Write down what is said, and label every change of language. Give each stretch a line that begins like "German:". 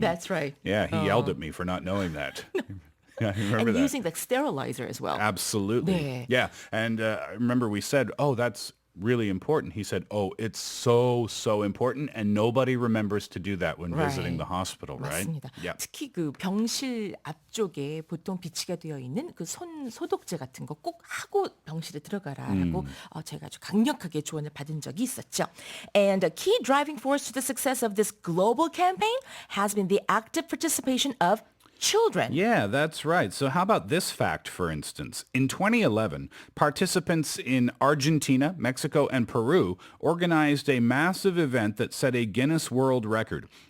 English: That's right. Yeah, he yelled at me for not knowing that. Yeah, I remember And that. using the sterilizer as well. Absolutely.
Korean: 네.
English: Yeah. And I remember we said, oh, that's really important. He said, oh, it's so important. And nobody remembers to do that when visiting the hospital, right?
Korean: 맞습니다.
English: Yeah.
Korean: 특히 그 병실 앞쪽에 보통 비치가 되어 있는 그 손 소독제 같은 거 꼭 하고 병실에 들어가라라고 제가 아주 강력하게 조언을 받은 적이 있었죠.
English: And a key driving force to the success of this global campaign has been the active participation of children. Yeah, that's right. So how about this fact, for instance? In 2011, participants in Argentina, Mexico, and Peru organized a massive event that set a Guinness World Record.